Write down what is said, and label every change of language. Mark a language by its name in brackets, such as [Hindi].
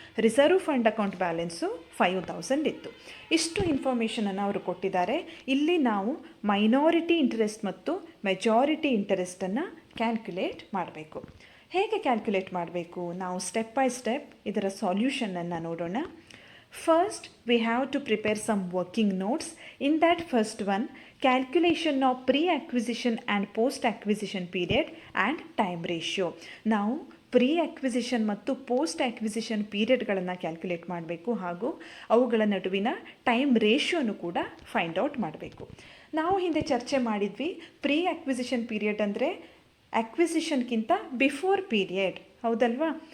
[Kannada] Reserve fund account balance 5,000 ಇತ್ತು. ಇಷ್ಟು ಇನ್ಫಾರ್ಮೇಷನನ್ನು ಅವರು ಕೊಟ್ಟಿದ್ದಾರೆ. ಇಲ್ಲಿ ನಾವು ಮೈನಾರಿಟಿ ಇಂಟ್ರೆಸ್ಟ್ ಮತ್ತು ಮೆಜಾರಿಟಿ ಇಂಟ್ರೆಸ್ಟನ್ನು ಕ್ಯಾಲ್ಕುಲೇಟ್ ಮಾಡಬೇಕು. ಹೇಗೆ ಕ್ಯಾಲ್ಕುಲೇಟ್ ಮಾಡಬೇಕು? ನಾವು ಸ್ಟೆಪ್ ಬೈ ಸ್ಟೆಪ್ ಇದರ ಸಾಲ್ಯೂಷನನ್ನು ನೋಡೋಣ. [English] First, we have to prepare some working notes. In that first one, calculation of pre-acquisition and post-acquisition period and time ratio. [Kannada] ನಾವು ಪ್ರೀ ಅಕ್ವಿಸಿಷನ್ ಮತ್ತು post acquisition ಪೀರಿಯಡ್ಗಳನ್ನು calculate ಮಾಡಬೇಕು. ಹಾಗೂ ಅವುಗಳ ನಡುವಿನ ಟೈಮ್ ರೇಷಿಯೋನು ಕೂಡ ಫೈಂಡ್ ಔಟ್ ಮಾಡಬೇಕು. ನಾವು ಹಿಂದೆ ಚರ್ಚೆ ಮಾಡಿದ್ವಿ, ಪ್ರೀ ಅಕ್ವಿಸಿಷನ್ ಪೀರಿಯಡ್ ಅಂದರೆ ಅಕ್ವಿಸಿಷನ್ಗಿಂತ ಬಿಫೋರ್ ಪೀರಿಯಡ್, ಹೌದಲ್ವಾ?